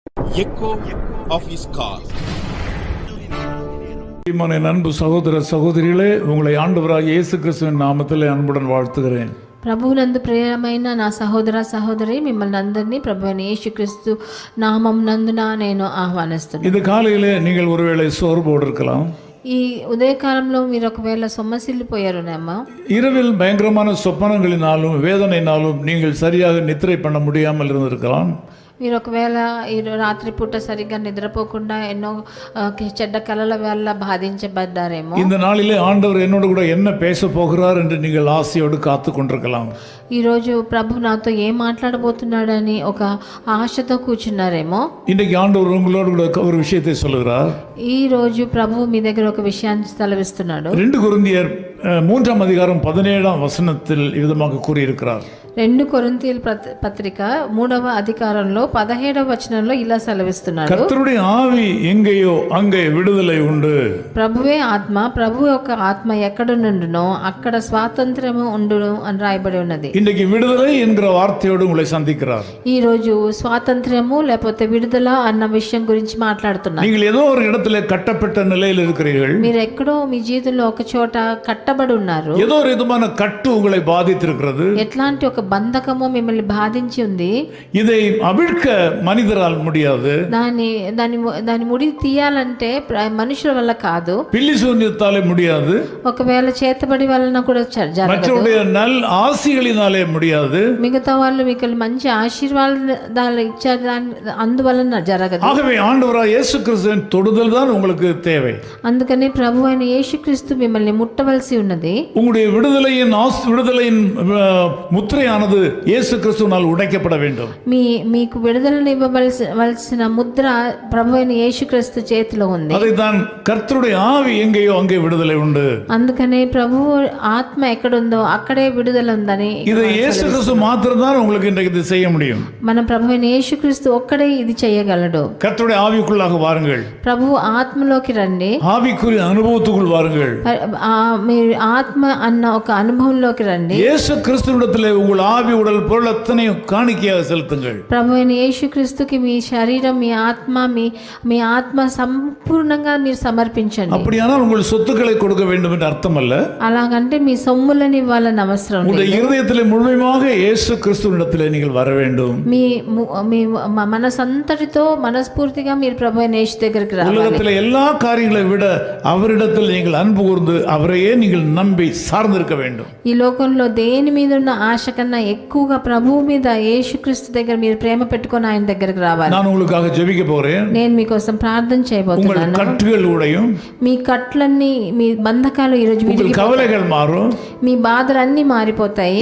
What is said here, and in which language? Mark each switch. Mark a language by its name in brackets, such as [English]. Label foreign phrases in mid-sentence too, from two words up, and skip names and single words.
[English] echo of his call. [Tamil] அன்பு சகோதர సహోదరిகளே, உங்களை ஆண்டவராகிய இயேசு கிறிஸ்துவின் நாமத்தில் அன்புடன் வாழ்த்துகிறேன். [Telugu] ప్రభువునందు ప్రియమైన నా సహోదర సహోదరి, మిమ్మల్ని అందరినీ ప్రభువైన యేసుక్రీస్తు నామం నందున నేను ఆహ్వానిస్తున్నాను. [Tamil] இந்த காலையிலே நீங்கள் ஒருவேளை சோர்வோடு இருக்கலாம். [Telugu] ఈ ఉదయకాలంలో మీరు ఒకవేళ సొమ్మసిల్లిపోయారునేమో. [Tamil] இரவில் பயங்கரமான சொப்பனங்களினாலும் வேதனையினாலும் நீங்கள் சரியாக நித்திரை பண்ண முடியாமல் இருந்திருக்கலாம். [Telugu] మీరు ఒకవేళ ఈ రాత్రిపూట సరిగ్గా నిద్రపోకుండా ఎన్నో చెడ్డ కళల వల్ల బాధించబడ్డారేమో. [Tamil] இந்த நாளிலே ஆண்டவர் என்னோடு கூட என்ன பேச போகிறார் என்று நீங்கள் ஆசையோடு காத்து கொண்டிருக்கலாம். [Telugu] ఈరోజు ప్రభు నాతో ఏం మాట్లాడబోతున్నాడని ఒక ఆశతో కూర్చున్నారేమో. [Tamil] இன்றைக்கு ஆண்டவர் உங்களோடு கூட ஒரு விஷயத்தை சொல்லுகிறார். [Telugu] ఈ రోజు ప్రభు మీ దగ్గర ఒక విషయాన్ని తలవిస్తున్నాడు. [Tamil] 2 కొరింథియర్ 3ஆம் அதிகாரம் 17ஆம் வசனத்தில் விதமாக கூறியிருக்கிறார். [Telugu] 2 కొరింథీయుల పత్రిక 3వ అధికారంలో 17వ వచనంలో ఇలా సెలవిస్తున్నాడు. [Tamil] கர்த்தருடைய ஆவி எங்கேயோ அங்கே விடுதலை உண்டு. [Telugu] ప్రభువే ఆత్మ, ప్రభు యొక్క ఆత్మ ఎక్కడ నుండునో అక్కడ స్వాతంత్రము ఉండును అని రాయబడి ఉన్నది. [Tamil] இன்றைக்கு விடுதலை என்கிற வார்த்தையோடு உங்களை சந்திக்கிறார். [Telugu] ఈ రోజు స్వాతంత్రము లేకపోతే విడుదల అన్న విషయం గురించి మాట్లాడుతున్నారు. [Tamil] நீங்கள் ஏதோ ஒரு இடத்துல கட்டப்பட்ட நிலையில் இருக்கிறீர்கள். [Telugu] మీరు ఎక్కడో మీ జీవితంలో ఒక చోట కట్టబడి ఉన్నారు. [Tamil] ஏதோ ஒரு விதமான கட்டு உங்களை பாதித்திருக்கிறது. [Telugu] ఎట్లాంటి ఒక బంధకము మిమ్మల్ని బాధించి ఉంది. [Tamil] இதை அவிழ்க்க மனிதரால் முடியாது. [Telugu] దాని ముడి తీయాలంటే మనుషుల వల్ల కాదు. [Tamil] பில்லி சூன்யத்தாலே முடியாது. [Telugu] ఒకవేళ చేతబడి వలన కూడా జరగదు. [Tamil] மற்றவருடைய நல் ஆசிகளினாலே முடியாது. [Telugu] మిగతా వాళ్ళు మీకు మంచి ఆశీర్వాదాలు ఇచ్చారు, అందువలన జరగదు. [Tamil] ஆகவே ஆண்டவராகிய இயேசு கிறிஸ்துவின் தொடுதல் தான் உங்களுக்கு தேவை. [Telugu] అందుకని ప్రభు అయిన యేసుక్రీస్తు మిమ్మల్ని ముట్టవలసి ఉన్నది. [Tamil] உங்களுடைய விடுதலையின் முத்திரையானது இயேசு கிறிஸ்துவினால் உடைக்கப்பட வேண்டும். [Telugu] మీకు విడుదలను ఇవ్వవలసిన ముద్ర ప్రభు అయిన యేసుక్రీస్తు చేతిలో ఉంది. [Tamil] அதைத்தான் கர்த்தருடைய ஆவி எங்கேயோ அங்கே விடுதலை உண்டு. [Telugu] అందుకనే ప్రభు ఆత్మ ఎక్కడుందో అక్కడే విడుదల ఉందని. [Tamil] இது இயேசு கிறிஸ்து மாத்திரம் தான் உங்களுக்கு இன்றைக்கு இது செய்ய முடியும். [Telugu] మన ప్రభు అయిన యేసుక్రీస్తు ఒక్కడే ఇది చేయగలడు. [Tamil] கர்த்தருடைய ஆவிக்குள்ளாக வாருங்கள். [Telugu] ప్రభు ఆత్మలోకి రండి. [Tamil] ஆவிக்குரிய அனுபவத்துக்குள் வாருங்கள். [Telugu] మీరు ఆత్మ అన్న ఒక అనుభవంలోకి రండి. [Tamil] இயேசு கிறிஸ்துவிடத்திலே உங்கள் ஆவி உடல் பொருள் அத்தனையும் காணிக்கையாக செலுத்துங்கள். [Telugu] ప్రభు అయిన యేసుక్రీస్తుకి మీ శరీరం, మీ ఆత్మ సంపూర్ణంగా మీరు సమర్పించండి. [Tamil] அப்படியானால் உங்கள் சொத்துக்களை கொடுக்க வேண்டும் என்று அர்த்தம் அல்ல. [Telugu] అలాగంటే మీ సొమ్ములని ఇవ్వాలని అవసరం లేదు. [Tamil] உங்கள் இருதயத்திலே முழுமையாக இயேசு கிறிஸ்துவிடத்திலே நீங்கள் வர வேண்டும். [Telugu] మీ మనసంతటితో మనస్ఫూర్తిగా మీరు ప్రభు అయిన యేసు దగ్గరికి రావాలి. [Tamil] உலகத்திலே எல்லா காரியங்களை விட அவரிடத்தில் நீங்கள் அன்பு கூர்ந்து அவரையே நீங்கள் நம்பி சார்ந்திருக்க வேண்டும். [Telugu] ఈ లోకంలో దేని మీద ఉన్న ఆశ కన్నా ఎక్కువగా ప్రభువు మీద, యేసుక్రీస్తు దగ్గర మీరు ప్రేమ పెట్టుకొని ఆయన దగ్గరికి రావాలి. [Tamil] நான் உங்களுக்காக ஜெபிக்க போறேன். [Telugu] నేను మీకోసం ప్రార్థన చేయబోతున్నాను. [Tamil] உங்கள் கட்டுகள் உடையும். [Telugu] మీ కట్లన్నీ, మీ బంధకాలు ఈ రోజు [Tamil] உங்கள் கவலைகள் மாறும். [Telugu] మీ బాధలన్నీ మారిపోతాయి.